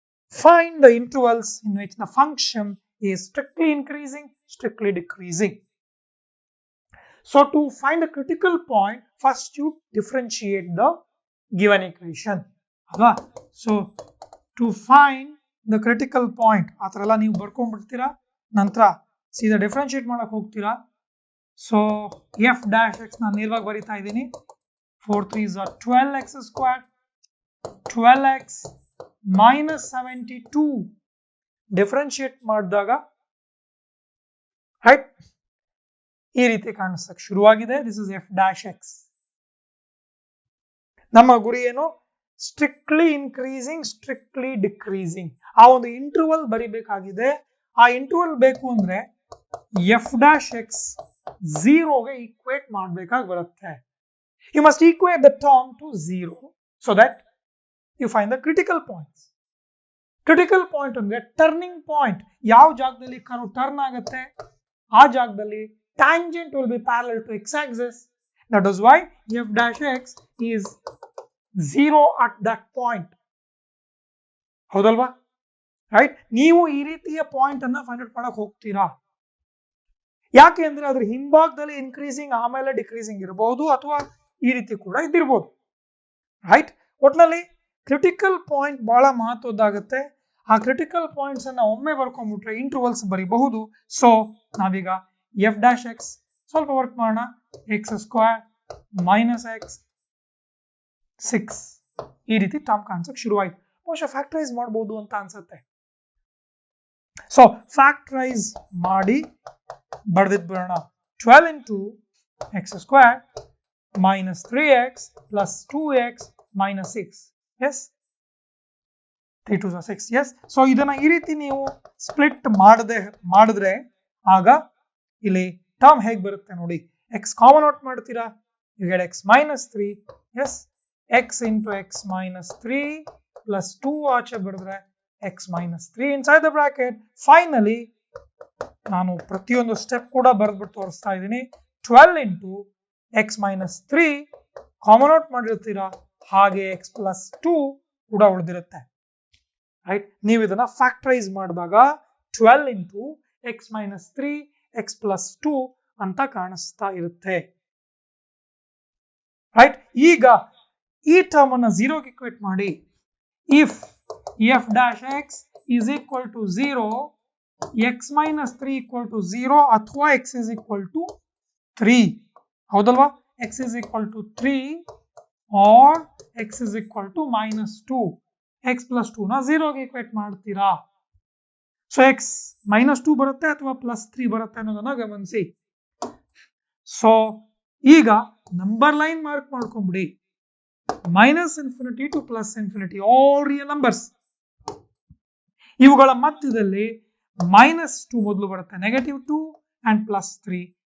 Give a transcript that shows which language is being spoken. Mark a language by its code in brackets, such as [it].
[en] Find the intervals in which the function is strictly increasing, strictly decreasing. So to find the critical point, first you differentiate the given equation. So to find the critical point, [kn] atralla ನೀವು ಬರ್ಕೊಂಡ್ಬಿಡ್ತೀರಾ, ನಂತರ ಸೀದಾ differentiate ಮಾಡಕ್ ಹೋಗ್ತೀರಾ. So f dash x ನಾನು ನೇರವಾಗಿ ಬರೀತಾ ಇದ್ದೀನಿ. [en] 4 3s are 12x squared, [kn] 12x minus 72 differentiate ಮಾಡಿದಾಗ ರೈಟ್ ಈ ರೀತಿ ಕಾಣಿಸಕ್ಕೆ ಶುರುವಾಗಿದೆ. [en] This is f dash x. [kn] ನಮ್ಮ ಗುರಿ ಏನು? Strictly increasing, strictly decreasing. ಆ ಒಂದು ಇಂಟರ್ವಲ್ ಬರಿಬೇಕಾಗಿದೆ. ಆ ಇಂಟರ್ವಲ್ ಬೇಕು ಅಂದ್ರೆ ಎಫ್ ಡ್ಯಾಶ್ ಎಕ್ಸ್ 0ಗೆ ಈಕ್ವೇಟ್ ಮಾಡಬೇಕಾಗಿ ಬರುತ್ತೆ. [en] You must equate the term to 0 so that you find the critical points. [kn] Critical point ಅಂದ್ರೆ ಟರ್ನಿಂಗ್ ಪಾಯಿಂಟ್. ಯಾವ ಜಾಗದಲ್ಲಿ ಕರ್ವ್ ಟರ್ನ್ ಆಗುತ್ತೆ ಆ ಜಾಗದಲ್ಲಿ [en] tangent will be parallel to x-axis. That is why f dash x is 0 at that point. [kn] ಹೌದಲ್ವಾ? Right? ನೀವು ಈ ರೀತಿಯ ಪಾಯಿಂಟ್ ಅನ್ನ ಫೈಂಡ್ ಔಟ್ ಮಾಡಕ್ ಹೋಗ್ತೀರಾ. ಯಾಕೆ ಅಂದ್ರೆ ಅದ್ರ ಹಿಂಭಾಗದಲ್ಲಿ ಇನ್ಕ್ರೀಸಿಂಗ್ ಆಮೇಲೆ ಡಿಕ್ರೀಸಿಂಗ್ ಇರಬಹುದು, ಅಥವಾ ಈ ರೀತಿ ಕೂಡ ಇದ್ದಿರಬಹುದು. ರೈಟ್? ಒಟ್ನಲ್ಲಿ ಕ್ರಿಟಿಕಲ್ ಪಾಯಿಂಟ್ ಬಹಳ ಮಹತ್ವದ್ದಾಗುತ್ತೆ. ಆ ಕ್ರಿಟಿಕಲ್ ಪಾಯಿಂಟ್ಸ್ ಅನ್ನ ಒಮ್ಮೆ ಬರ್ಕೊಂಡ್ಬಿಟ್ರೆ ಇಂಟರ್ವಲ್ಸ್ ಬರೀಬಹುದು. ಸೊ ನಾವೀಗ ಎಫ್ ಡ್ಯಾಶ್ ಎಕ್ಸ್ ಸ್ವಲ್ಪ ವರ್ಕ್ ಮಾಡೋಣ. ಎಕ್ಸ್ ಸ್ಕ್ವೇರ್ ಮೈನಸ್ ಎಕ್ಸ್ 6 ಈ ರೀತಿ ಟರ್ಮ್ ಕಾಣಿಸಕ್ಕೆ ಶುರುವಾಯ್ತು. ಬಹುಶಃ ಫ್ಯಾಕ್ಟರೈಸ್ ಮಾಡಬಹುದು ಅಂತ ಅನ್ಸುತ್ತೆ. ಸೊ ಫ್ಯಾಕ್ಟರೈಸ್ ಮಾಡಿ ಬರ್ದಿದ್ ಬಿಡೋಣ. [en] 12 into x square minus 3x plus 2x minus 6. Yes? 3 2s are 6. Yes? [kn] So ಇದನ್ನ ಈ ರೀತಿ ನೀವು ಸ್ಪ್ಲಿಟ್ ಮಾಡಿದ್ರೆ ಆಗ ಇಲ್ಲಿ ಟರ್ಮ್ ಹೇಗೆ ಬರುತ್ತೆ ನೋಡಿ. [en] x common out ಮಾಡ್ತೀರಾ, you get x minus 3. Yes? x into x minus 3 plus 2 [kn] ಆಚೆ ಬರೆದ್ರೆ [en] x minus 3 inside the bracket. [kn] Finally ನಾನು ಪ್ರತಿಯೊಂದು ಸ್ಟೆಪ್ ಕೂಡ ಬರೆದ್ಬಿಟ್ಟು ತೋರಿಸ್ತಾ ಇದ್ದೀನಿ. 12 into x minus 3 common out ಮಾಡಿರ್ತೀರಾ, ಹಾಗೆ x plus 2 ಕೂಡ ಉಳಿದಿರುತ್ತೆ. ರೈಟ್? ನೀವು ಇದನ್ನ ಫ್ಯಾಕ್ಟರೈಸ್ ಮಾಡಿದಾಗ 12 into x minus 3 x plus 2 ಅಂತ ಕಾಣಿಸ್ತಾ ಇರುತ್ತೆ. ರೈಟ್? ಈಗ ಈ ಟರ್ಮ್ ಅನ್ನ 0ಗೆ ಈಕ್ವೇಟ್ ಮಾಡಿ. [en] If f dash x is equal to 0, x minus 3 equal to 0 ಅಥವಾ x is equal to 3. ಹೌದಲ್ವಾ? x is equal to 3 or x is equal to minus 2. [kn] x plus 2 ನ 0ಗೆ ಈಕ್ವೇಟ್ ಮಾಡ್ತೀರಾ. ಸೊ x minus 2 ಬರುತ್ತೆ ಅಥವಾ plus 3 ಬರುತ್ತೆ ಅನ್ನೋದನ್ನ ಗಮನಿಸಿ. ಸೊ ಈಗ number line mark ಮಾಡ್ಕೊಂಡ್ಬಿಡಿ. Minus infinity to plus infinity, all real numbers. ಇವುಗಳ ಮಧ್ಯದಲ್ಲಿ ಮೈನಸ್ 2 ಮೊದಲು ಬರುತ್ತೆ, ನೆಗೆಟಿವ್ 2 ಅಂಡ್ ಪ್ಲಸ್ 3.